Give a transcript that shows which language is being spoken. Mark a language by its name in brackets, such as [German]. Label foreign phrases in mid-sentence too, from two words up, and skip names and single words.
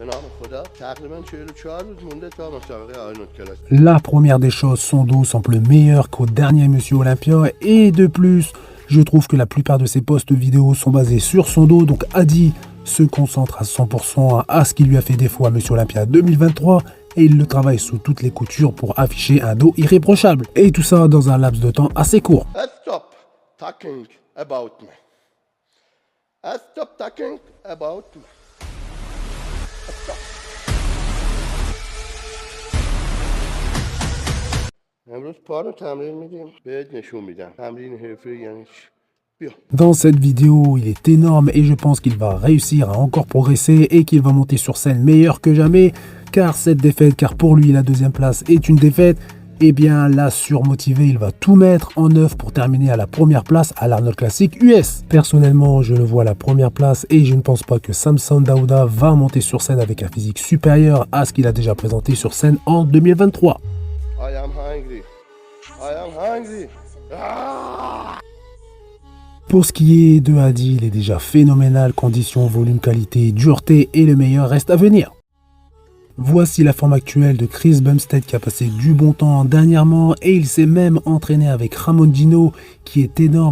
[French] La première des choses, son dos semble meilleur qu'au dernier Monsieur Olympia et de plus, je trouve que la plupart de ses posts vidéo sont basés sur son dos, donc Adi se concentre à 100% à ce qui lui a fait défaut à Monsieur Olympia 2023 et il le travaille sous toutes les coutures pour afficher un dos irréprochable. Et tout ça dans un laps de temps assez court. [English] Stop talking about me. Stop talking about me. Stop. [Persian] امروز پارو تمرین میدیم بهت نشون میدم تمرین حرفه‌ای یعنی چی. [French] Dans cette vidéo, il est énorme et je pense qu'il va réussir à encore progresser et qu'il va monter sur scène meilleur que jamais car pour lui la deuxième place est une défaite, et bien là surmotivé, il va tout mettre en œuvre pour terminer à la première place à l'Arnold Classic US. Personnellement, je le vois à la première place et je ne pense pas que Samson Dauda va monter sur scène avec un physique supérieur à ce qu'il a déjà présenté sur scène en 2023. [English] I am hungry. I am hungry. [French] Pour ce qui est de Adi, il est déjà phénoménal, conditions, volume, qualité, dureté et le meilleur reste à venir. Voici la forme actuelle de Chris Bumstead qui a passé du bon temps dernièrement et il s'est même entraîné avec Ramondino qui est énorme.